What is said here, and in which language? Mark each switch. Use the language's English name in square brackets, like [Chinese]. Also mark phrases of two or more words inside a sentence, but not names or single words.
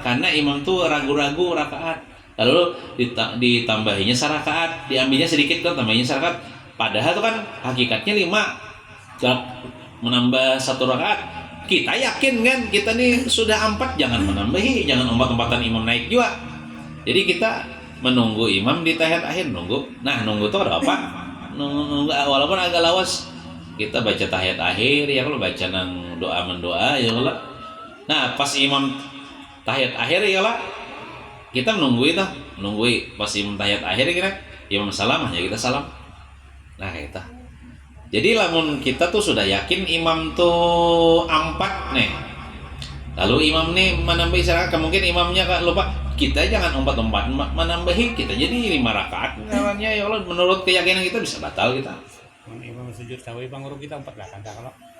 [Indonesian] Karena imam tuh ragu-ragu rakaat, lalu ditambahinya sarakaat, diambilnya sedikit kan tambahinya sarakaat, padahal itu kan hakikatnya 5 menambah 1 rakaat. Kita yakin kan kita nih sudah 4, jangan menambahi, jangan umpat-umpatan imam naik juga. Jadi kita menunggu imam di tahiyat akhir, nunggu tuh ada apa? Nunggu walaupun agak lawas, kita baca tahiyat akhir ya, kalau baca nang doa mendoa ya kalau. Nah pas imam tahiyat akhir ya lah, kita menunggu pas imam tahiyat akhir kira imam salam ya kita salam. Nah kita. Jadi lamun kita tuh sudah yakin imam tuh 4 nih, lalu imam nih menambahi sarakaat, mungkin imamnya lupa, kita jangan umpat-umpat menambahi, kita jadi 5 rakaat namanya ya Allah, menurut keyakinan kita bisa batal kita. Imam sujud sawi bang kita 4 rakaat kalau